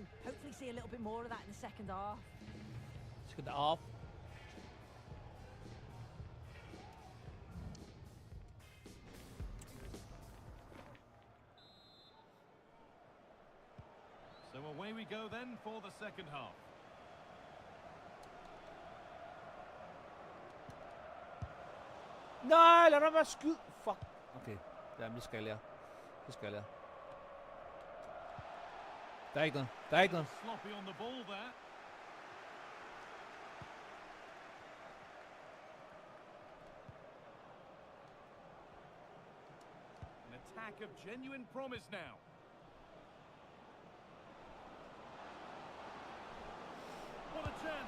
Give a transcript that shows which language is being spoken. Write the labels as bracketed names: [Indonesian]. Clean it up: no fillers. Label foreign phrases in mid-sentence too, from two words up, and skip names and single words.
[English] Hopefully see a little bit more of that in the second half. Second half. So away we go then for the second half. [Danish] Nej, lad mig være skyd. Fuck. Okay, ja, det skal jeg lære. Det skal jeg lære. Der er ikke noget. Der er ikke noget. [English] Sloppy on the ball there. An attack of genuine promise now. What a chance!